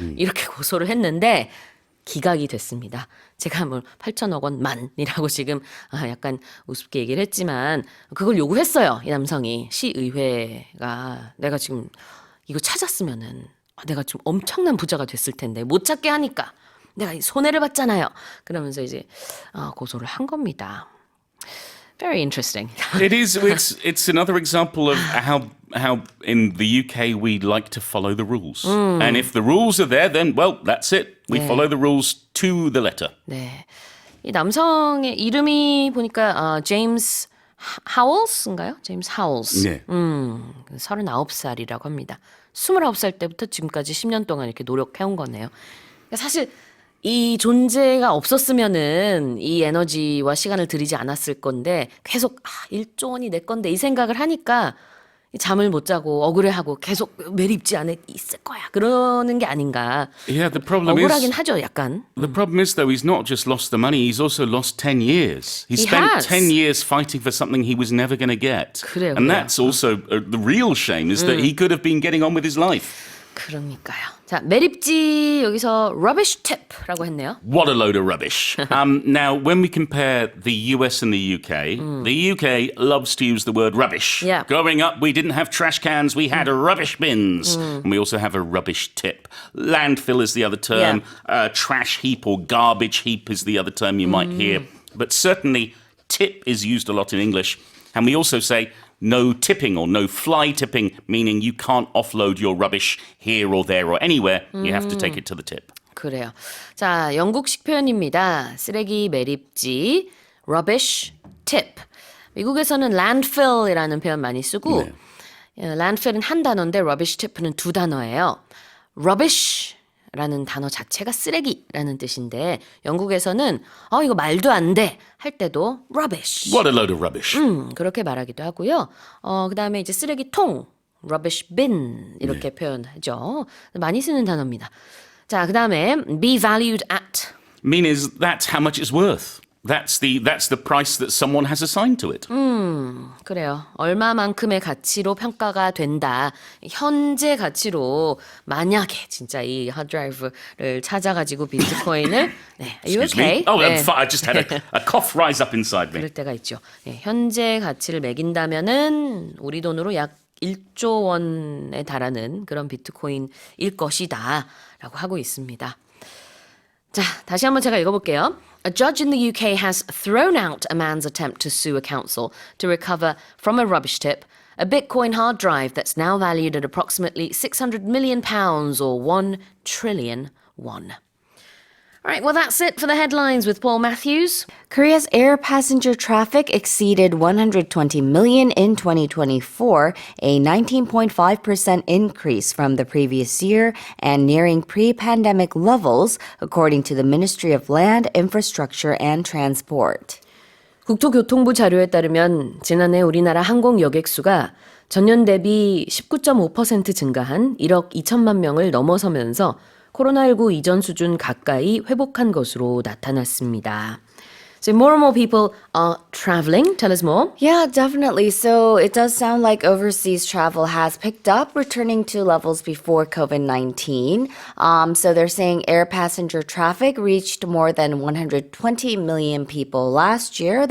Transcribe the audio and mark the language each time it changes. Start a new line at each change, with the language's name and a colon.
Korean: 이렇게 고소를 했는데 기각이 됐습니다. 제가 뭐 8천억 원만이라고 지금 약간 우습게 얘기를 했지만 그걸 요구했어요. 이 남성이. 시의회가 내가 지금 이거 찾았으면은 내가 좀 엄청난 부자가 됐을 텐데 못 찾게 하니까 내가 손해를 봤잖아요. 그러면서 이제 고소를 한 겁니다.
English: Very interesting. It is. It's another example of how in the UK we like to follow the rules. And if the rules are there, then well, that's it. We follow the rules to the letter.
Korean: 네, 이 남성의 이름이 보니까 제임스 하울스인가요? 제임스 하울스. 네. 39살이라고 합니다. 29살 때부터 지금까지 10년 동안 이렇게 노력해온 거네요. 그러니까 사실 이 존재가 없었으면은 이 에너지와 시간을 들이지 않았을 건데 계속 1조 원이 내 건데 이 생각을 하니까 잠을 못 자고 억울해하고 계속 매립지 안에 있을 거야 그러는 게 아닌가.
English: Yeah, the problem
Korean: 억울하긴
English: is.
Korean: 하죠, 약간.
English: The problem is, though, he's not just lost the money, he's also lost 10 years. He He spent 10 years fighting for something he was never going to get.
Korean: 그래요,
English: And
Korean: 그래요.
English: that's also the real shame, is that he could have been getting on with his life.
Korean: 그러니까요. 자, 매립지 여기서 rubbish tip라고 했네요.
English: What a load of rubbish. Now, when we compare the US and the UK loves to use the word rubbish. Yeah. Growing up, we didn't have trash cans, we had rubbish bins. And we also have a rubbish tip. Landfill is the other term. Trash heap or garbage heap is the other term you might hear. But certainly, tip is used a lot in English. And we also say no tipping or no fly tipping, meaning you can't offload your rubbish here or there or anywhere. You have to take it to the tip.
Korean: 그래요. 자, 영국식 표현입니다. 쓰레기 매립지, rubbish tip. 미국에서는 landfill이라는 표현 많이 쓰고 landfill은 한 단어인데 rubbish tip는 두 단어예요. rubbish라는 단어 자체가 쓰레기라는 뜻인데 영국에서는 이거 말도 안 돼 할 때도 rubbish.
English: What a load of rubbish.
Korean: 그렇게 말하기도 하고요. 그다음에 이제 쓰레기통 rubbish bin 이렇게 표현하죠. 많이 쓰는 단어입니다. 자, 그다음에
English: be valued at. Mean is that's how much it's worth. That's the price that someone has assigned to it.
Korean: 그래요. 얼마만큼의 가치로 평가가 된다. 현재 가치로 만약에 진짜 이 하드드라이브를 찾아가지고 비트코인을 네,
English: are you Excuse me. okay? Oh,
Korean: 네.
English: I'm fine. I just had a cough rise up inside me.
Korean: 그럴 때가 있죠. 네, 현재 가치를 매긴다면은 우리 돈으로 약 1조 원에 달하는 그런 비트코인일 것이다 라고 하고 있습니다. 자, 다시 한번 제가 읽어볼게요.
English: A judge in the UK has thrown out a man's attempt to sue a council to recover from a rubbish tip a Bitcoin hard drive that's now valued at approximately £600 million or 1 trillion won. All right, well, that's it for the headlines with Paul Matthews. Korea's air passenger traffic exceeded 120 million in 2024, a 19.5% increase from the previous year and nearing pre-pandemic levels, according to the Ministry of Land, Infrastructure and Transport.
Korean: 국토교통부 자료에 따르면 지난해 우리나라 항공 여객수가 전년 대비 19.5% 증가한 1억 2천만 명을 넘어서면서 코로나19 이전 수준 가까이 회복한 것으로 나타났습니다.
English: So more and more people are traveling. Tell us more. Yeah, definitely. So it does sound like overseas travel has picked up, returning to levels before COVID-19. So they're saying air passenger traffic reached more than 120 million people last year.